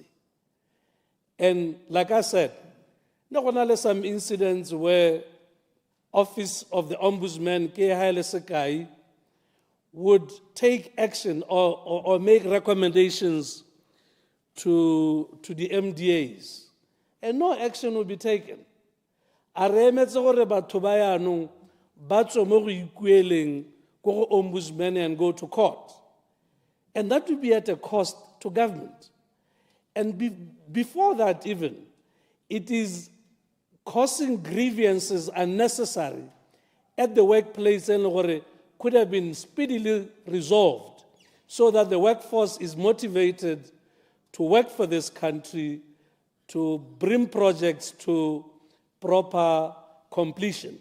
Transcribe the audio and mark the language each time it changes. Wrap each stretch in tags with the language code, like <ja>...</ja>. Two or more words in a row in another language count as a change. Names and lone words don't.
<en>And like I said, there are some incidents where Office of the Ombudsman, would take action or make recommendations to the MDAs, and no action will be taken.</en> <tn>A re emetse gore batho ba yaanong ba tswe mo go ikueleng ko go ombudsman</tn> <en>and go to court. And that will be at a cost to government. And before that even, it is causing grievances unnecessary at the workplace and could have been speedily resolved so that the workforce is motivated to work for this country, to bring projects to proper completion.</en>